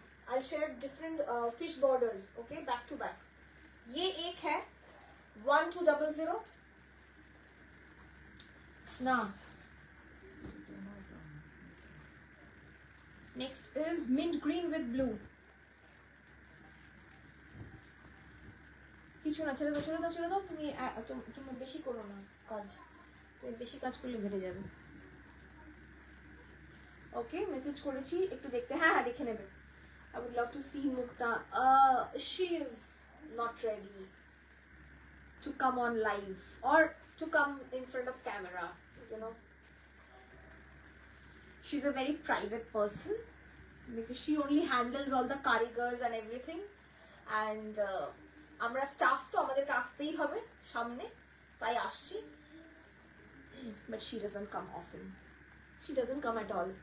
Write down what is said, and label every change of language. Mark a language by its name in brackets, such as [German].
[English] I'll share different fish borders, okay, back to back. [Hindi] ये एक है 1200 ना. [English] Next is mint green with blue. [Bangla] কিছু না, ছেড়ে দাও তুমি তুমি বেশি করো না কাজ, তুমি বেশি কাজ করলে ঘেটে যাবে। ওকে, মেসেজ করেছি, একটু দেখতে, হ্যাঁ হ্যাঁ দেখে নেবে। [English] I would love to see Mukta. She is not ready to come on live or to come in front of camera, you know. She's a very private person because she only handles all the karigars and everything, and [Bangla] আমরা staff তো আমাদের আসতেই হবে সামনে, তাই আসছি, [English] but she doesn't come often. She doesn't come at all.